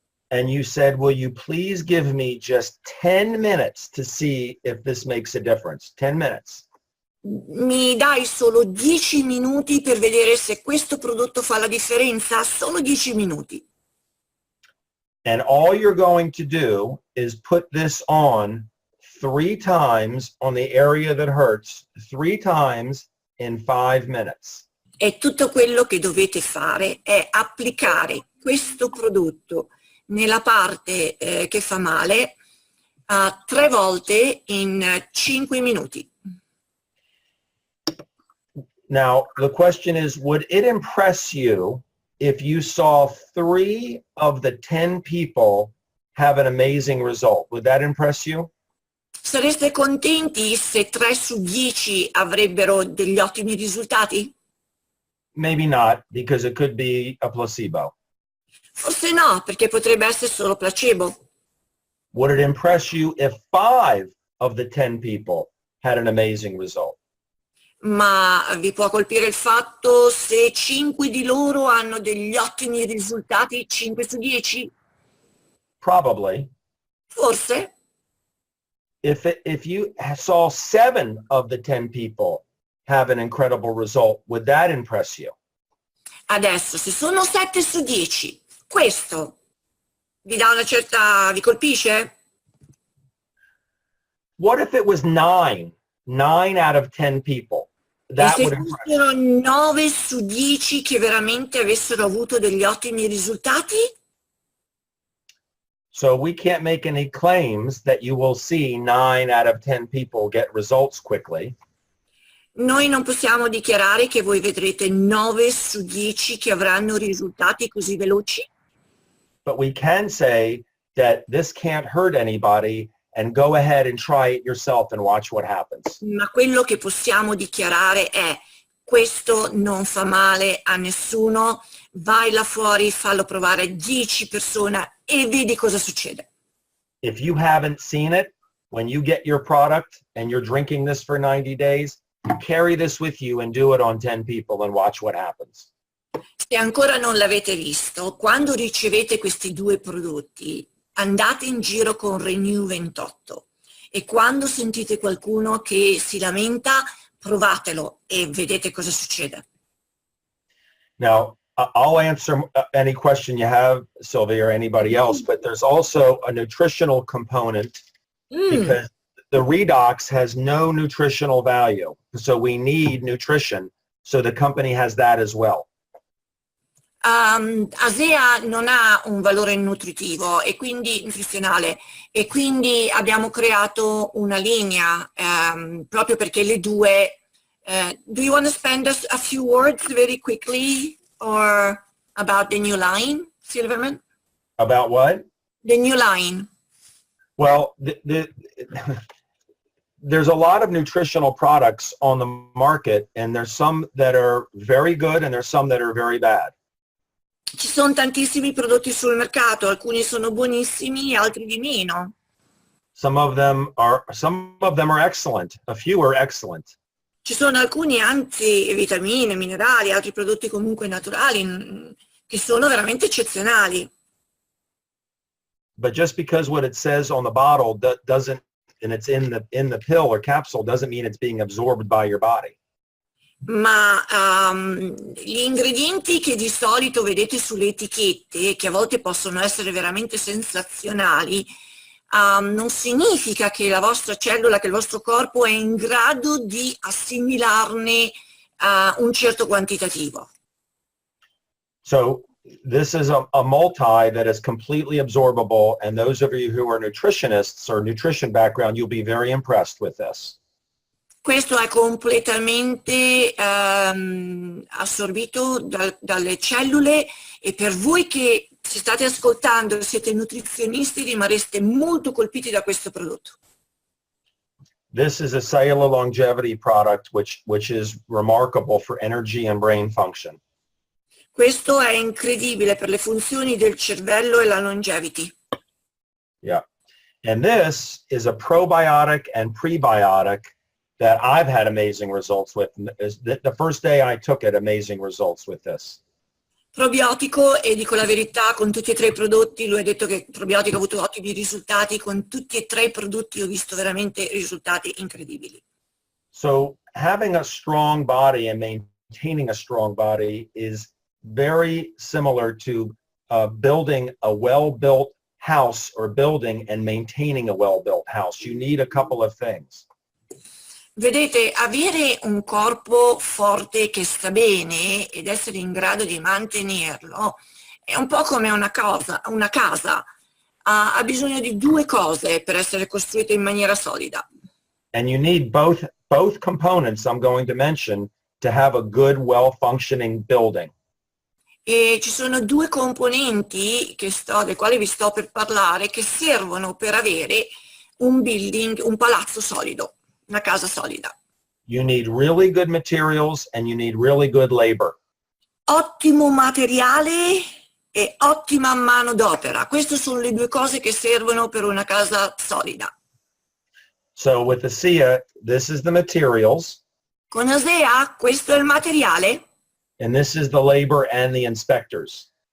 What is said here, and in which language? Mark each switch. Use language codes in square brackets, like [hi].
[en] and you said, will you please give me just 10 minutes to see if this makes a difference? 10 minutes. [it] Mi dai solo 10 minuti per vedere se questo prodotto fa la differenza? Solo 10 minuti. [en] And all you're going to do is put this on 3 times on the area that hurts, 3 times in 5 minutes. [it] E tutto quello che dovete fare è applicare questo prodotto nella parte che fa male 3 volte in 5 minuti. [en] Now, the question is, would it impress you if you saw 3 of the 10 people have an amazing result? Would that impress you? [it] Sareste contenti se 3 su 10 avrebbero degli ottimi risultati? [en] Maybe not, because it could be a placebo. [it] Forse no, perché potrebbe essere solo placebo. [en] Would it impress you if 5 of the 10 people had an amazing result? [it] Ma vi può colpire il fatto se 5 di loro hanno degli ottimi risultati, 5 su 10? [en] Probably. [it] Forse. [en] If you saw 7 of the 10 people have an incredible result, would that impress you? [it] Adesso, se sono 7 su 10, questo vi dà una certa, vi colpisce? [en] What if it was 9 out of 10 people? [it] E [en] That [it] se [en] would impress. [it] fossero 9 su 10 che veramente avessero avuto degli ottimi risultati? [en] So we can't make any claims that you will see 9 out of 10 people get results quickly. [it] Noi non possiamo dichiarare che voi vedrete 9 su 10 che avranno risultati così veloci, [en] But we can say that this can't hurt anybody and go ahead and try it yourself and watch what happens. [it] ma quello che possiamo dichiarare è: questo non fa male a nessuno, vai là fuori, fallo provare a 10 persone e vedi cosa succede. [en] If you haven't seen it, when you get your product and you're drinking this for 90 days, carry this with you and do it on 10 people and watch what happens. [it] Se ancora non l'avete visto, quando ricevete questi due prodotti, andate in giro con Renew 28 e quando sentite qualcuno che si lamenta, provatelo e vedete cosa succede. [en] Now, I'll answer any question you have, Sylvia, or anybody else, but there's also a nutritional component because the redox has no nutritional value. So we need nutrition. So the company has that as well. [it] ASEA non ha un valore nutritivo e quindi nutrizionale e quindi abbiamo creato una linea proprio perché le due. [en] Do you want to spend a few words very quickly or about the new line, Silverman? About what? The new line. Well, there's a lot of nutritional products on the market, and there's some that are very good and there's some that are very bad. [it] Ci sono tantissimi prodotti sul mercato, alcuni sono buonissimi, altri di meno. [en] Some of them are excellent. A few are excellent. [it] Ci sono alcuni anzi vitamine, minerali, altri prodotti comunque naturali che sono veramente eccezionali. [en] But just because what it says on the bottle doesn't, and it's in the pill or capsule, doesn't mean it's being absorbed by your body. [it] Ma gli ingredienti che di solito vedete sulle etichette, che a volte possono essere veramente sensazionali, non significa che la vostra cellula, che il vostro corpo è in grado di assimilarne un certo quantitativo. [en] So this is a multi that is completely absorbable, and those of you who are nutritionists or nutrition background, you'll be very impressed with this. [it] Questo è completamente assorbito dalle cellule e per voi che ci state ascoltando e siete nutrizionisti rimarrete molto colpiti da questo prodotto. [en] This is a cellular longevity product which is remarkable for energy and brain function. [it] Questo è incredibile per le funzioni del cervello e la longevity. [en] Yeah. And this is a probiotic and prebiotic that I've had amazing results with. The first day I took it, amazing results with this. [it] Probiotico, e dico la verità, con tutti e tre i prodotti, lui ha detto che il probiotico ha avuto ottimi risultati, con tutti e tre i prodotti ho visto veramente risultati incredibili. [en] So having a strong body and maintaining a strong body is very similar to building a well-built house or building and maintaining a well-built house. You need a couple of things. [it] Vedete, avere un corpo forte che sta bene ed essere in grado di mantenerlo è un po' come una casa. Ha bisogno di due cose per essere costruita in maniera solida. [en] And you need both components I'm going to mention to have a good, well-functioning building. [it] E ci sono due componenti dei quali vi sto per parlare che servono per avere un building, un palazzo solido. Una casa solida. [en] You need really good materials and you need really good labor. [it] Ottimo materiale e ottima manodopera. Queste sono le due cose che servono per una casa solida. [en] So with ASEA, this is the materials. [it] Con ASEA questo è il materiale. [en] And this is the labor and the inspectors.